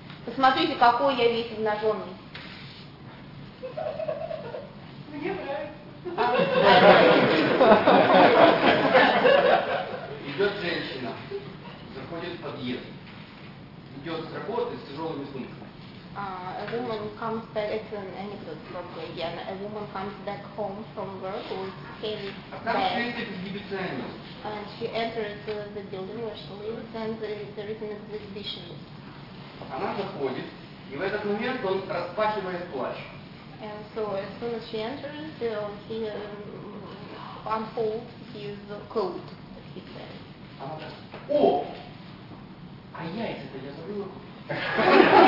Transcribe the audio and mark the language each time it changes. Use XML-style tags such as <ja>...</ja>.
<ru>Посмотрите, какой я весь обнаженный. Мне нравится. Идет женщина, заходит в подъезд, идет с работы с тяжелыми сумками.</ru> <en>A woman comes back, it's an anecdote probably again, a woman comes back home from work with heavy bags, and she enters the building where she lives, and there is an exhibition.</en> <ru>Она заходит, и в этот момент он распахивает плащ.</ru> <en>And so as soon as she enters, he unfolds his coat, as he says.</en> <ru>Она так, о, а яйца-то я забыла.</ru>